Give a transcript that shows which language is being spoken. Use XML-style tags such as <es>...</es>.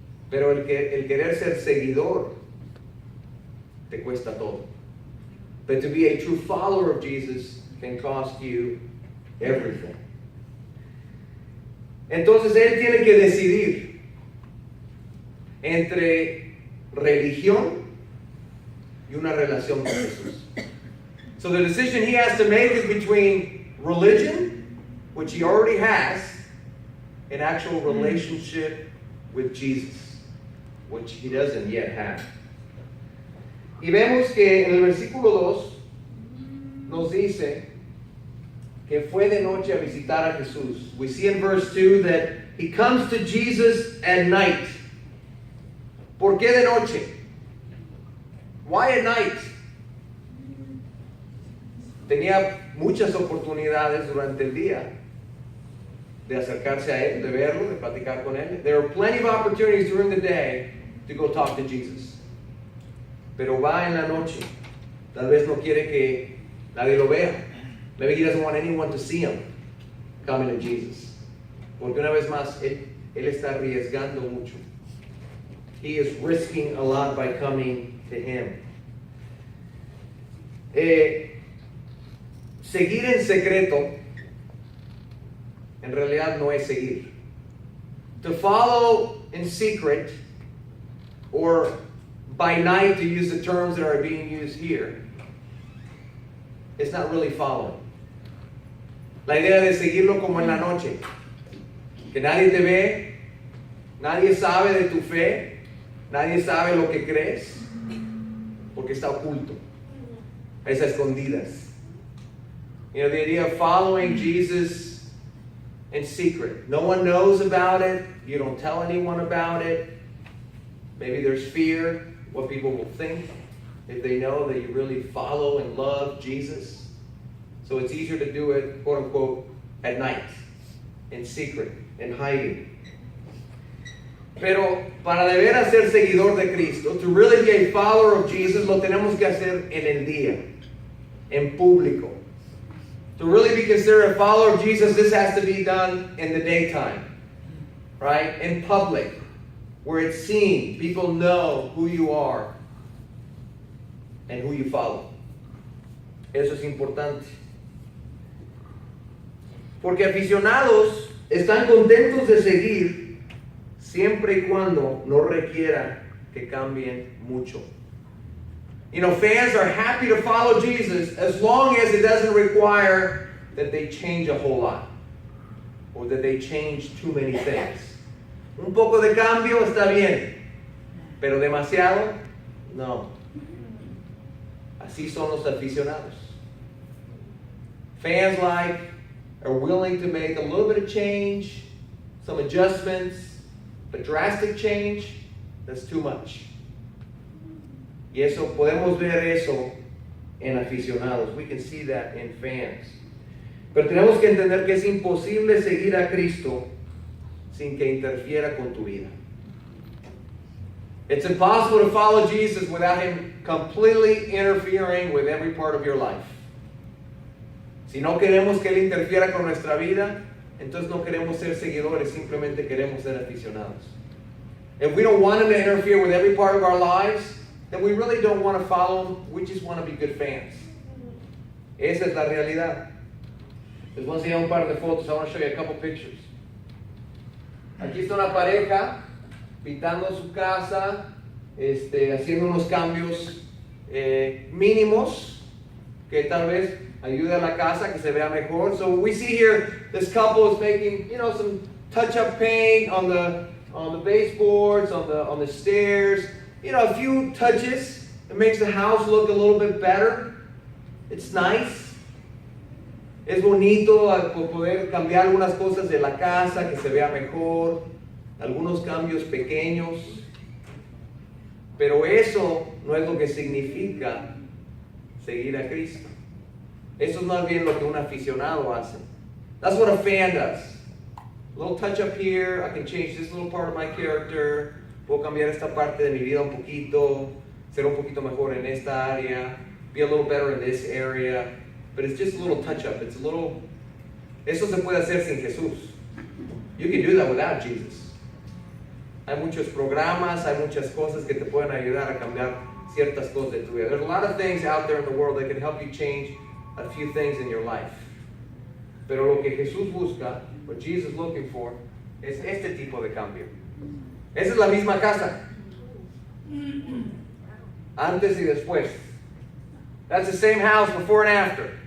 <es>Pero el querer ser seguidor te cuesta todo.</es> <en>But to be a true follower of Jesus can cost you everything.</en> <es>Entonces él tiene que decidir entre religión y una relación con Jesús.</es> <en>So the decision he has to make is between religion, which he already has, and actual relationship with Jesus, which he doesn't yet have.</en> <es>Y vemos que en el versículo 2 nos dice que fue de noche a visitar a Jesús.</es> <en>We see in verse 2 that he comes to Jesus at night.</en> <es>¿Por qué de noche?</es> <en>Why at night?</en> <es>Tenía muchas oportunidades durante el día de acercarse a él, de verlo, de platicar con él.</es> <en>There are plenty of opportunities during the day to go talk to Jesus.</en> <es>Pero va en la noche. Tal vez no quiere que nadie lo vea.</es> <en>Maybe he doesn't want anyone to see him coming to Jesus.</en> <es>Porque una vez más, él está arriesgando mucho.</es> <en>He is risking a lot by coming to him.</en> <es>Seguir en secreto en realidad no es seguir.</es> <en>To follow in secret, or by night, to use the terms that are being used here, it's not really following.</en> <es>La idea de seguirlo como en la noche, que nadie te ve, nadie sabe de tu fe, nadie sabe lo que crees, porque está oculto, es a escondidas.</es> <en>You know, the idea of following Jesus in secret. No one knows about it. You don't tell anyone about it. Maybe there's fear, what people will think if they know that you really follow and love Jesus. So it's easier to do it, quote unquote, at night, in secret, in hiding.</en> <es>Pero para de veras ser seguidor de Cristo,</es> <en>to really be a follower of Jesus,</en> <es>lo tenemos que hacer en el día, en público.</es> <en>To really be considered a follower of Jesus, this has to be done in the daytime, right? In public, where it's seen. People know who you are and who you follow.</en> <es>Eso es importante. Porque aficionados están contentos de seguir siempre y cuando no requiera que cambien mucho.</es> <en>You know, fans are happy to follow Jesus as long as it doesn't require that they change a whole lot or that they change too many things.</en> <es>Un poco de cambio está bien, pero demasiado, no. Así son los aficionados.</es> <en>Fans are willing to make a little bit of change, some adjustments, but drastic change, that's too much.</en> <es>Y eso, podemos ver eso en aficionados.</es> <en>We can see that in fans.</en> <es>Pero tenemos que entender que es imposible seguir a Cristo sin que interfiera con tu vida.</es> <en>It's impossible to follow Jesus without Him completely interfering with every part of your life.</en> <es>Si no queremos que Él interfiera con nuestra vida, entonces no queremos ser seguidores, simplemente queremos ser aficionados.</es> <en>If we don't want Him to interfere with every part of our lives, then we really don't want to follow Him, we just want to be good fans.</en> <es>Esa es la realidad. Les voy a enseñar un par de fotos.</es> <en>I want to show you a couple pictures.</en> <es>Aquí está una pareja pintando su casa, haciendo unos cambios mínimos que tal vez ayude a la casa que se vea mejor.</es> <en>So we see here this couple is making, some touch-up paint on the baseboards, on the stairs. A few touches. It makes the house look a little bit better. It's nice.</en> <es>Es bonito poder cambiar algunas cosas de la casa, que se vea mejor, algunos cambios pequeños, pero eso no es lo que significa seguir a Cristo. Eso es más bien lo que un aficionado hace.</es> <en>That's what a fan does. A little touch up here, I can change this little part of my character,</en> <es>puedo cambiar esta parte de mi vida un poquito, ser un poquito mejor en esta área,</es> <en>be a little better in this area. But it's just a little touch-up. It's a little...</en> <es>Eso se puede hacer sin Jesús.</es> <en>You can do that without Jesus.</en> <es>Hay muchos programas, hay muchas cosas que te pueden ayudar a cambiar ciertas cosas de tu vida.</es> <en>There's a lot of things out there in the world that can help you change a few things in your life.</en> <es>Pero lo que Jesús busca,</es> <en>what Jesus is looking for,</en> <es>es este tipo de cambio. Esa es la misma casa. Antes y después.</es> <en>That's the same house before and after.</en>